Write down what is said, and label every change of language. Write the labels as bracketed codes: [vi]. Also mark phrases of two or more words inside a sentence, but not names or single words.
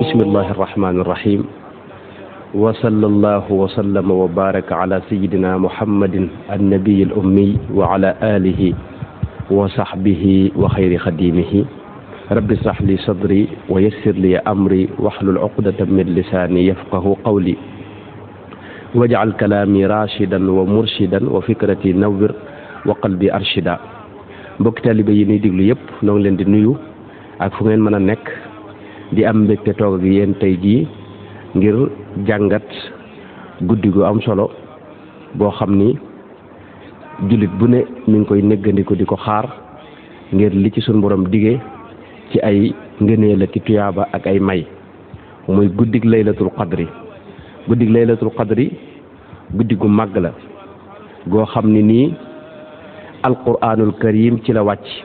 [ar] بسم الله الرحمن الرحيم وصلى الله وسلم وبارك على سيدنا محمد النبي الأمي وعلى آله وصحبه وخير خديمه رب اشرح لي صدري ويسر لي أمري واحلل عقدة من لساني يفقه قولي واجعل كلامي راشدا ومرشدا وفكرتي نور وقلبي أرشدا [wo] mbokk taalibe yi ñuy diglu yëpp ñoo ngi leen di nuyu ak fu ngeen mën a nekk di am mbégte toog ak yéen tey jii ngir jàngat guddi gu am solo boo xam ni jullit bu ne mi ngi koy néggandiku di ko xaar ngir li ci suñu borom digee ci ay ngëneel ak tuyaaba ak ay may muy guddig [ar] ليلة القدر [wo] guddig [ar] ليلة القدر [wo] guddi gu màgg la goo xam ni nii [ar] القرآن الكريم [wo] ci la wàcc